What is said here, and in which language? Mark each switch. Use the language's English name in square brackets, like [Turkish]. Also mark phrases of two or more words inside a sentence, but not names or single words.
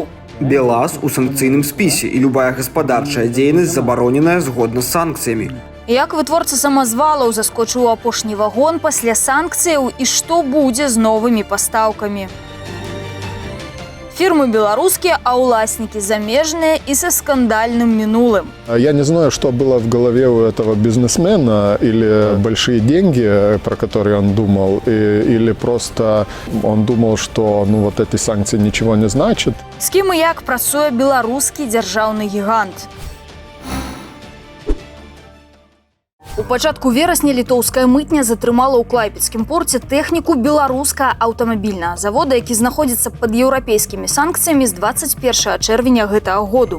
[Belarusian] Белаз у санкцыйным спісе і любая гаспадарчая дзейнасць забароненая згодна з санкцыямі. Як вытворца самазвалаў заскочыў у апошні вагон пасля санкцыяў і што будзе з новымі пастаўкамі? Фірмы беларускія, а ўласнікі замежныя і са скандальным мінулым. [Russian] Я не знаю, что было в голове у этого бизнесмена, или большие деньги, про которые он думал, или просто он думал, что вот эти санкции ничего не значат. [Belarusian] З кім і як працуе беларускі дзяржаўны гігант? У пачатку верасня літоўская мытня затрымала ў клайпедскім порце тэхніку беларускага аўтамабільнага завода, які знаходзіцца пад еўрапейскімі санкцыямі з 21 чэрвеня гэтага году.